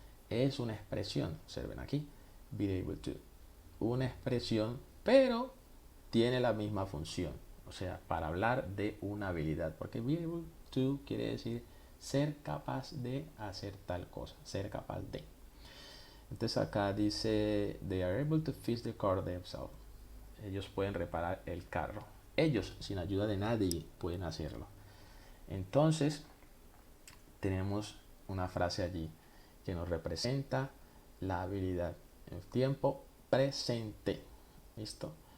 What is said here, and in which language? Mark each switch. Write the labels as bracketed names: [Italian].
[Spanish] Es una expresión, observen aquí, be able to. Una expresión, pero tiene la misma función. O sea, para hablar de una habilidad, porque be able to quiere decir ser capaz de hacer tal cosa, ser capaz de. Entonces acá dice, [English] they are able to fix the car themselves. [Spanish] Ellos pueden reparar el carro. Ellos, sin ayuda de nadie, pueden hacerlo. Entonces, tenemos una frase allí que nos representa la habilidad en tiempo presente. ¿Listo?